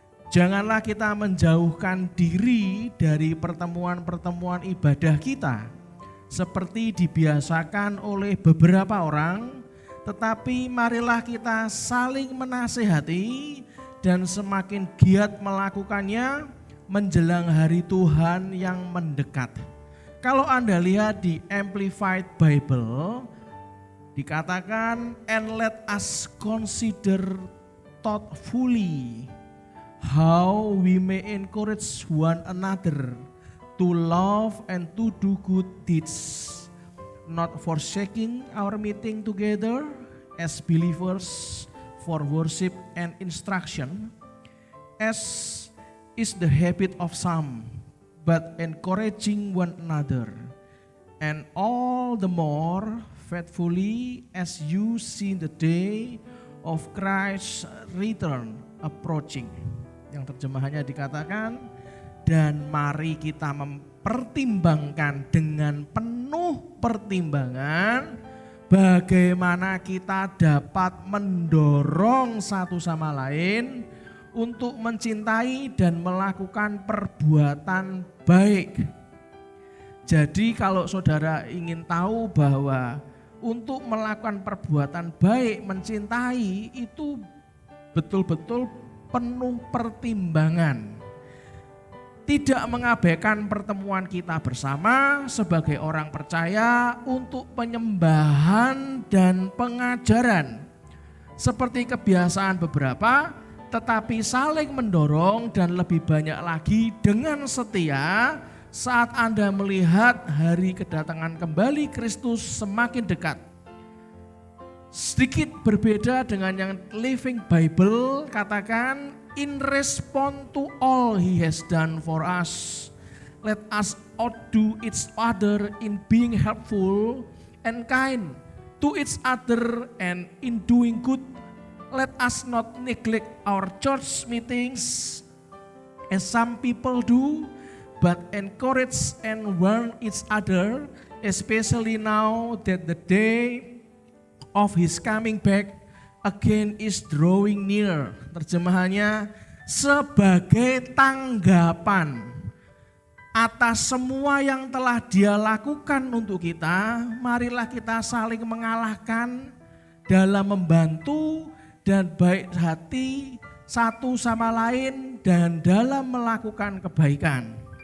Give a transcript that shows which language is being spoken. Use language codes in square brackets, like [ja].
[id] Janganlah kita menjauhkan diri dari pertemuan-pertemuan ibadah kita seperti dibiasakan oleh beberapa orang, tetapi marilah kita saling menasihati dan semakin giat melakukannya menjelang hari Tuhan yang mendekat. Kalau Anda lihat di Amplified Bible, dikatakan, [en] and let us consider thoughtfully how we may encourage one another to love and to do good deeds, not forsaking our meeting together as believers for worship and instruction, as is the habit of some, but encouraging one another, and all the more faithfully as you see the day of Christ's return approaching. [id] Yang terjemahannya dikatakan, dan mari kita mempertimbangkan dengan penuh pertimbangan bagaimana kita dapat mendorong satu sama lain untuk mencintai dan melakukan perbuatan baik. Jadi kalau saudara ingin tahu bahwa untuk melakukan perbuatan baik, mencintai itu betul-betul penuh pertimbangan. Tidak mengabaikan pertemuan kita bersama sebagai orang percaya untuk penyembahan dan pengajaran. Seperti kebiasaan beberapa, tetapi saling mendorong dan lebih banyak lagi dengan setia saat Anda melihat hari kedatangan kembali Kristus semakin dekat. Sedikit berbeda dengan yang Living Bible katakan, [en] in response to all He has done for us, let us outdo each other in being helpful and kind to each other, and in doing good let us not neglect our church meetings as some people do, but encourage and warn each other, especially now that the day of His coming back again is drawing near. [id] Terjemahannya, sebagai tanggapan atas semua yang telah Dia lakukan untuk kita, marilah kita saling mengalahkan dalam membantu dan baik hati satu sama lain dan dalam melakukan kebaikan.